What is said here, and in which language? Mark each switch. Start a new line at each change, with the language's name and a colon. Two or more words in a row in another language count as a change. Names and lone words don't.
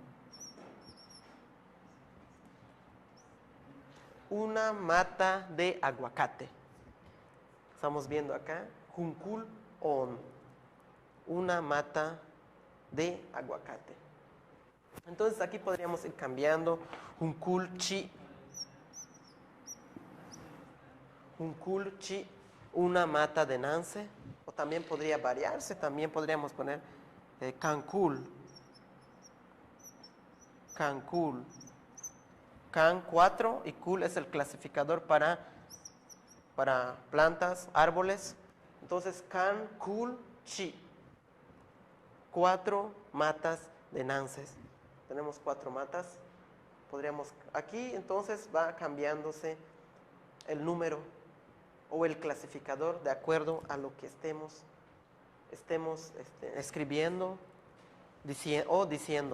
Spanish: Una mata de aguacate. Estamos viendo acá,
Yucateco: juncul on.
Spanish: Una mata de aguacate. Entonces aquí podríamos ir cambiando
Yucateco: juncul chi. Juncul chi,
Spanish: una mata de nance. O también podría variarse, también podríamos poner cancul. Cancul. Can 4 y cul es el clasificador para plantas, árboles. Entonces,
Yucateco: can, cul, chi.
Spanish: 4 matas de nances. Tenemos 4 matas. Aquí entonces va cambiándose el número o el clasificador de acuerdo a lo que estemos escribiendo o diciendo.